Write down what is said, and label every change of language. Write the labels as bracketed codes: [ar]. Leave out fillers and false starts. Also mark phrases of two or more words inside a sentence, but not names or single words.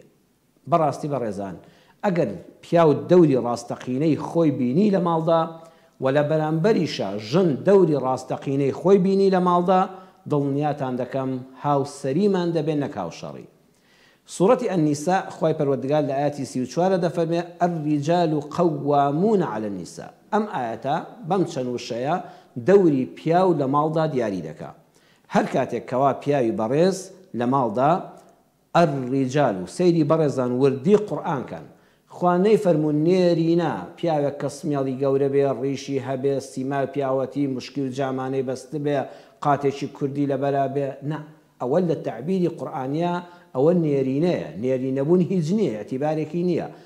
[ckb] بەڕاستی بەڕێزان، ئەگەر پیا و دەوری ڕاستەقینەی خۆی بینی لە ماڵدا، و لە بەرامبەریشە ژن دەوری ڕاستەقینەی خۆی بینی لە ماڵدا، دڵنیاتان دەکەم هاوسەریمان دەبێت نەک هاوشەڕی. سوورەتی ئەنیسا خوای پەروەردگار لە ئاەتی 34 دەفەرمێ: [ar] الرجال قوامون على النساء. [ckb] ئەم ئاەتە بەم چەند وشەیە دەوری پیاو لە ماڵدا دیاری دەکات. هەر کاتێک کەوا پیاوی بەڕێز لە ماڵدا، الرجال و سەیری بەڕێزان وردی قورئان کەن. خوانەی فەرموون نێرینە پیاوێک کە سمێڵی گەورە بێ، ڕیشی هەبێ، سیما پیاوەتی، مشکی و جامانەی بەست بێ، قاتێکی کوردی لەبەرا بێ، نا، ئەوە لە تەعبیری قورئانیە ئەوە نێرینەیە، نێرینەبوون هیچ نییە، اعتیبارێکی نییە.